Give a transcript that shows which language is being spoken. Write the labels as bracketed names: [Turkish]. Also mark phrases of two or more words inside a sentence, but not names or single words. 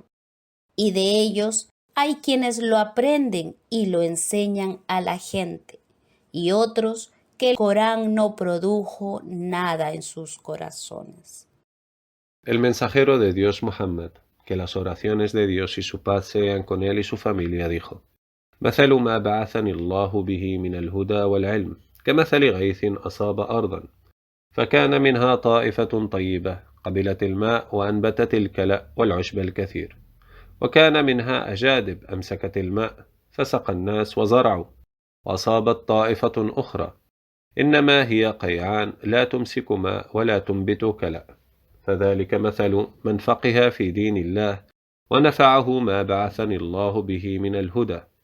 [Spanish] Y de ellos hay quienes lo aprenden y lo enseñan a la gente, y otros que el Corán no produjo nada en sus corazones. El mensajero de Dios Muhammad, que las oraciones de Dios y su paz sean con él y su familia, dijo: [Arabic] مثل ما بعثني الله به من الهدى والعلم كمثل غيث أصاب أرضا فكان منها طائفة طيبة قبلت الماء وأنبتت الكلأ والعشب الكثير وكان منها أجادب أمسكت الماء فسقى الناس وزرعوا وأصابت طائفة أخرى إنما هي قيعان لا تمسك ماء ولا تنبت كلأ فذلك مثل من فقه في دين الله ونفعه ما بعثني الله به من الهدى